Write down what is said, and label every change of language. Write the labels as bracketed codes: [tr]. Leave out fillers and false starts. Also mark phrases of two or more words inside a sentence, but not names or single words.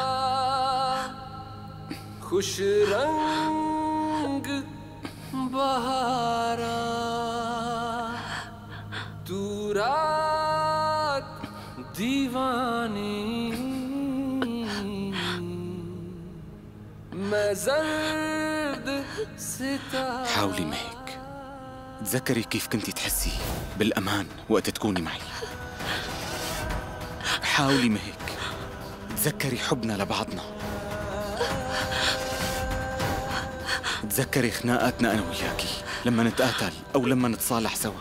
[ur] خوش رنگ بہارا تو رات دیوانی میں زرد ستارہ. [ar] حاولي مهك تذكري كيف كنتي تحسي بالأمان وقت تكوني معي. حاولي مهك تذكري حبنا لبعضنا. تذكري خناقاتنا أنا وياكي لما نتقاتل أو لما نتصالح سوا.